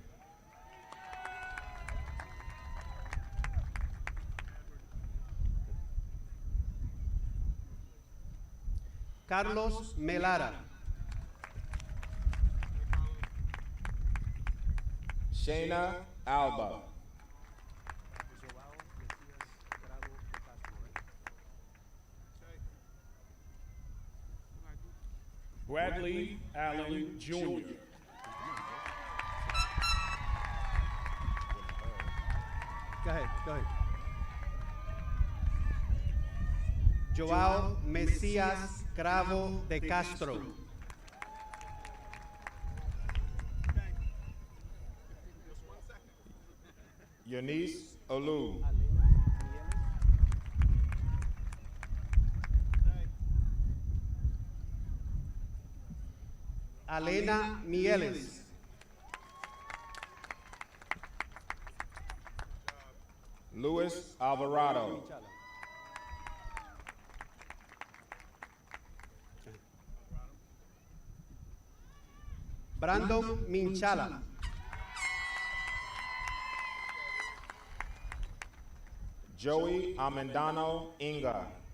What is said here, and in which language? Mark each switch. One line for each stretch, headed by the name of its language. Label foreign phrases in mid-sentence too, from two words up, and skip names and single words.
English: Carlos Melara. Shayna Alba. Bradley Allen Jr. Go ahead, go ahead. Joao Messias Cravo de Castro. Eunice Olu. Alena Mieles. Luis Alvarado. Brandon Minchala. Joey Amendano Inga.